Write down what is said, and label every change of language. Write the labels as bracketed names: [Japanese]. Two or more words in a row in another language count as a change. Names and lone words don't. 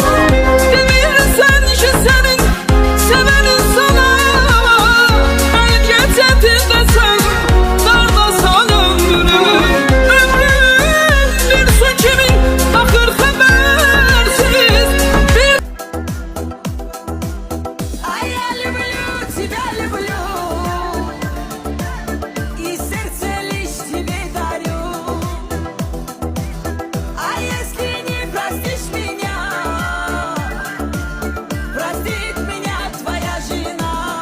[Azerbaijani] Demirsən ki sənin sevənin sana bəlkə çətindəsən, dardasan ömrüm. Ömrüm bir su kimi axır xəbərsiz. [Russian] А я люблю тебя, люблю, и сердце лишь тебе дарю. А если не простишь меня, простит меня твоя жена.